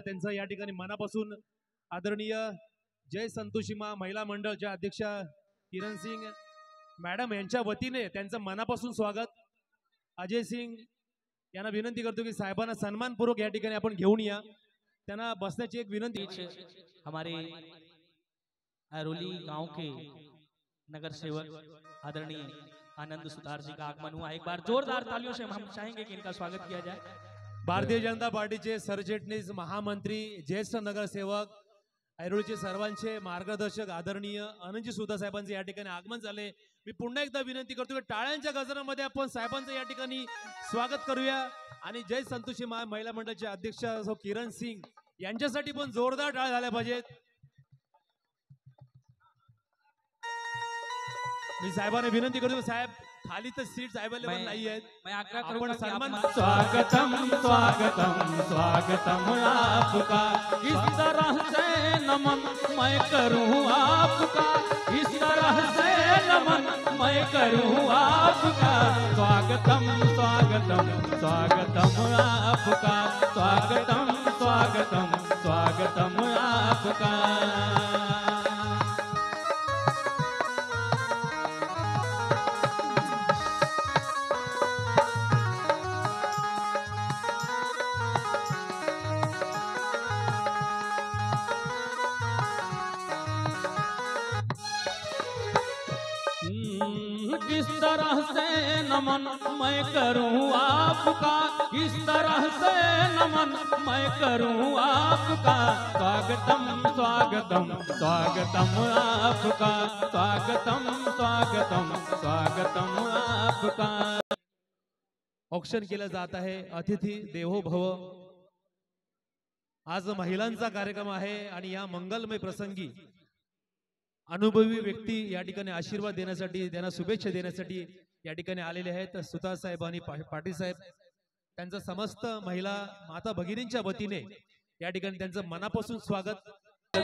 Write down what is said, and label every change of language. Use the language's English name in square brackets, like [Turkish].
[Marathi] त्यांचं या ठिकाणी मनापासून आदरणीय जय संतोषीमा महिला मंडळच्या अध्यक्षा किरण सिंग मॅडम यांच्या वतीने त्यांचं मनापासून स्वागत। अजय सिंग यांना विनंती करतो की साहेबांना सन्मानपूर्वक या ठिकाणी आपण घेऊन या, त्यांना बसण्याची एक विनंती। [Hindi] हमारे अरोली गांव के नगर सेवक आदरणीय आनंद सुतार जी का आगमन हुआ। एक बार जोरदार तालियों से हम चाहेंगे कि इनका स्वागत किया जाए। [Marathi] भारतीय जनता पार्टीचे सरचिटणीस महामंत्री ज्येष्ठ नगरसेवक ऐरोलीचे सर्वांचे मार्गदर्शक आदरणीय आनंदजी सुतार साहेबांचे या ठिकाणी आगमन झाले। मी पुन्हा एकदा विनंती करतो की टाळ्यांच्या गजरामध्ये आपण साहेबांचं या ठिकाणी स्वागत करूया आणि जय संतोषी महिला मंडळाचे अध्यक्ष किरण सिंग यांच्यासाठी पण जोरदार टाळ झाल्या पाहिजेत। मी साहेबांना विनंती करतो साहेब खाली तर सीट्स अवेलेबल नाही आहेत, [Hindi] मैं आग्रह करूंगा कि सन्मान आप स्वागतम स्वागतम स्वागतम आपका, इस तरह से नमन मैं करूं आपका, इस तरह से नमन मैं करूं आपका। स्वागतम स्वागतम स्वागतम आपका, स्वागतम स्वागतम स्वागतम आपका। किस तरह से नमन मैं करूं आपका, किस तरह से नमन मैं करूं आपका। स्वागतम स्वागतम स्वागतम आपका, स्वागतम स्वागतम स्वागतम आपका। [Marathi] औक्षण केलं जात आहे अतिथी देवो भव। आज महिलांचा कार्यक्रम आहे आणि या मंगलमय प्रसंगी अनुभवी व्यक्ती या ठिकाणी आशीर्वाद देण्यासाठी त्यांना शुभेच्छा देण्यासाठी या ठिकाणी आलेले आहेत। सुतार साहेब आणि पाटील साहेब त्यांचं समस्त महिला माता भगिनींच्या वतीने या ठिकाणी त्यांचं मनापासून स्वागत।